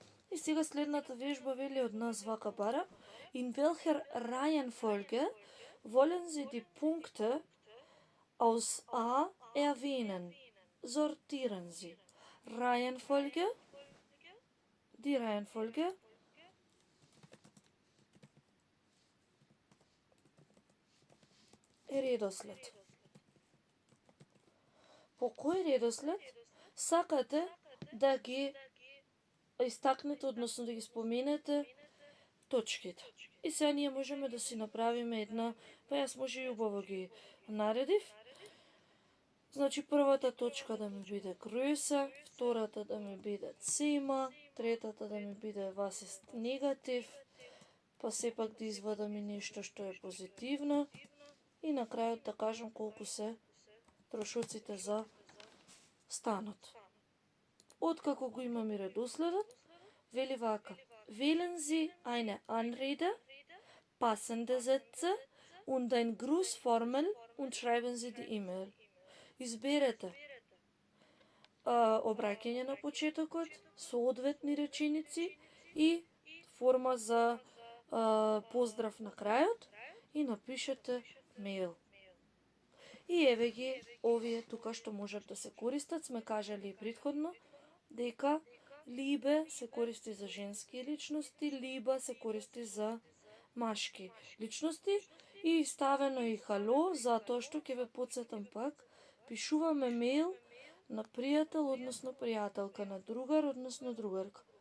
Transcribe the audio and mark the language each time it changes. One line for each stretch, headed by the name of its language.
Macedonian: И сега следната вежба вели од нас вака бара.
German: In welcher Reihenfolge wollen Sie die Punkte aus A erwähnen? Sortieren Sie. Reihenfolge. Die Reihenfolge
Macedonian: е редослед. По кој редослед сакате да ги истакнете, односно да ги споменете точките? И сега ние можеме да си направиме една, па јас може и убаво ги наредив. Значи првата точка да ми биде Größe, втората да ми биде Zimmer, третата да ми биде
German: was ist
Macedonian: негатив, па сепак да извадам и нешто што е позитивно и на крајот да кажам колку се трошоците за станот. Откако го имам и редоследот, вели вака:
German: Wählen Sie eine Anrede, passende Sätze und ein Grußformel und schreiben Sie die E-Mail.
Macedonian: Изберете обраќање на почетокот, соодветни реченици и форма за поздрав на крајот и напишете мејл. И еве ги овие тука што можат да се користат. Сме кажали и предходно дека Liebe се користи за женски личности, Liebe се користи за машки личности и ставено и хало, затоа што ќе ве потсетам пак, пишуваме мејл на пријател, односно пријателка, на другар, односно другарка.